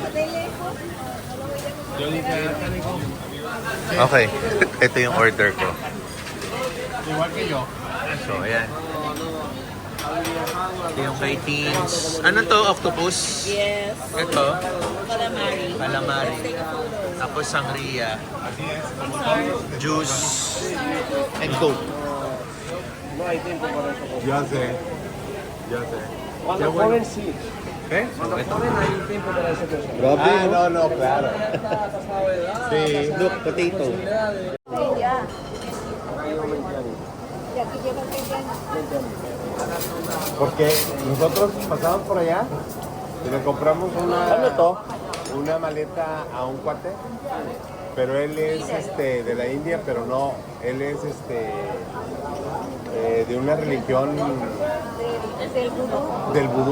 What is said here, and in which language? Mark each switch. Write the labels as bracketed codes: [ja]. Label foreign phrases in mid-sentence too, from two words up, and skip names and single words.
[tl] Okay, ito yung order ko. So, ayan. Ito yung kay Teens. Ano to, octopus? Yes. Ito, Calamari. calamari. Tapos sangria. Juice. [en] And Coke. [es] Ya sé. Ya sé. Cuando joven sí. ¿Eh? Cuando joven hay tiempo para hacer cosas. Ah, no, no, claro. Sí. [en] Look, potato. [es] Porque nosotros pasamos por allá y le compramos una maleta a un cuate, pero él es de la India, pero no, él es de una religión del vudú.